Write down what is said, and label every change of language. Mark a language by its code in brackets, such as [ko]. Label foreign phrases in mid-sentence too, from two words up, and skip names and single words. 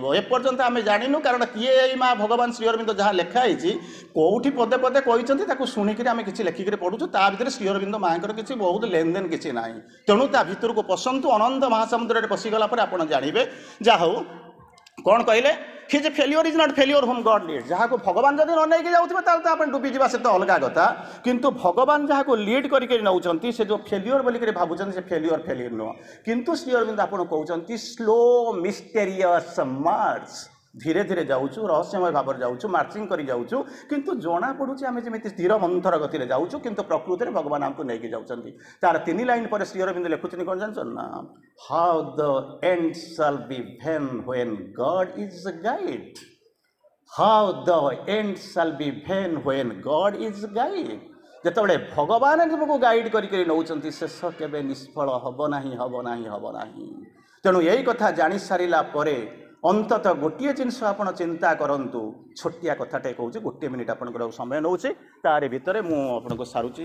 [or] ଏପର୍ଯ୍ୟନ୍ତ ଆମେ ଜାଣିନୁ, କାରଣ କିଏ ଏଇ ମା ଭଗବାନ ଶ୍ରୀ ଅରବିନ୍ଦ ଯାହା ଲେଖା ହେଇଛି କେଉଁଠି ପଦେ ପଦେ କହିଛନ୍ତି ତାକୁ ଶୁଣିକିରି ଆମେ କିଛି ଲେଖିକରି ପଢ଼ୁଛୁ। ତା ଭିତରେ ଶ୍ରୀ ଅରବିନ୍ଦ ମାଙ୍କର କିଛି ବହୁତ ଲେନଦେନ କିଛି ନାହିଁ। ତେଣୁ ତା ଭିତରକୁ ପଶନ୍ତୁ। ଅନନ୍ତ ମହାସମୁଦ୍ରରେ ପଶିଗଲା ପରେ ଆପଣ ଜାଣିବେ। ଯାହା ହଉ କ'ଣ କହିଲେ, [en] his failure is not failure whom God leads. [or] ଯାହାକୁ ଭଗବାନ ଯଦି ନ ନେଇକି ଯାଉଥିବେ ତାହେଲେ ତ ଆପଣ ଡୁବିଯିବା, ସେ ତ ଅଲଗା କଥା। କିନ୍ତୁ ଭଗବାନ ଯାହାକୁ ଲିଡ୍ କରିକି ନେଉଛନ୍ତି ସେ ଯେଉଁ ଫେଲିଓର ବୋଲିକରି ଭାବୁଛନ୍ତି ସେ ଫେଲିଓର ନୁହଁ। କିନ୍ତୁ ଶ୍ରୀ ଅରବିନ୍ଦ ଆପଣ କହୁଛନ୍ତି [en] slow mysterious march. [or] ଧୀରେ ଧୀରେ ଯାଉଛୁ, ରହସ୍ୟମୟ ଭାବରେ ଯାଉଛୁ, ମାର୍ଚିଂ କରି ଯାଉଛୁ, କିନ୍ତୁ ଜଣାପଡ଼ୁଛି ଆମେ ଯେମିତି ସ୍ଥିର ମନ୍ଥର ଗତିରେ ଯାଉଛୁ, କିନ୍ତୁ ପ୍ରକୃତିରେ ଭଗବାନ ଆମକୁ ନେଇକି ଯାଉଛନ୍ତି। ତାର 3 ଲାଇନ୍ ପରେ ଶ୍ରୀ ଅରବିନ୍ଦ ଲେଖୁଛନ୍ତି କ'ଣ ଜାଣିଛନ୍ତି ନା, [en] how the end shall be vain when God is a guide. How the end shall be vain when God is guide. [or] ଯେତେବେଳେ ଭଗବାନ ତୁମକୁ ଗାଇଡ୍ କରିକି ନେଉଛନ୍ତି ଶେଷ କେବେ ନିଷ୍ଫଳ ହେବ ନାହିଁ, ହେବ ନାହିଁ, ହେବ ନାହିଁ। ତେଣୁ ଏଇ କଥା ଜାଣିସାରିଲା ପରେ ଅନ୍ତତଃ ଗୋଟିଏ ଜିନିଷ ଆପଣ ଚିନ୍ତା କରନ୍ତୁ। ଛୋଟିଆ କଥାଟେ କହୁଛି, 1 ମିନିଟ୍ ଆପଣଙ୍କର ସମୟ ନେଉଛି, ତାରି ଭିତରେ ମୁଁ ଆପଣଙ୍କୁ ସାରୁଛି।